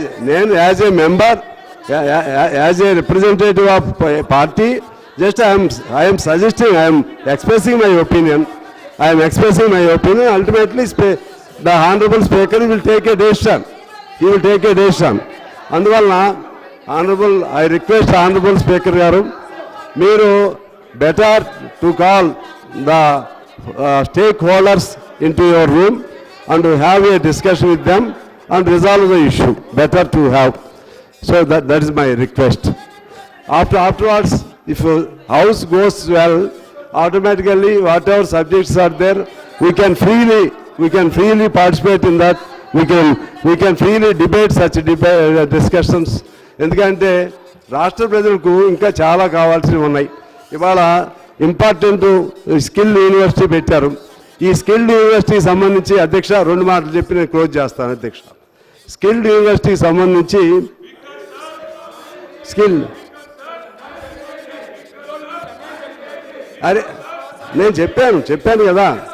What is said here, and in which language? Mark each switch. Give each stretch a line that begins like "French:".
English: నేను as a member, as a representative of party, just I am suggesting, I am expressing my opinion. I am expressing my opinion. Ultimately, the Honorable Speaker will take a decision. He will take a decision. అందువలన I request Honorable Speaker
Telugu: గారు, మీరు
English: better to call the stakeholders into your room and to have a discussion with them and resolve the issue. Better to have. So that is my request. Afterwards, if house goes well, automatically whatever subjects are there, we can freely participate in that. We can freely debate such discussions.
Telugu: ఎందుకంటే రాష్ట్ర ప్రజలకు ఇంకా చాలా కావాల్సినవి ఉన్నాయి. ఇవాళ important skill university పెట్టారు. ఈ స్కిల్ యూనివర్సిటీకి సంబంధించి అధ్యక్ష 2 మాటలు చెప్పి నేను క్లోజ్ చేస్తాను అధ్యక్ష. స్కిల్ యూనివర్సిటీకి సంబంధించి అరే నేను చెప్పాను కదా.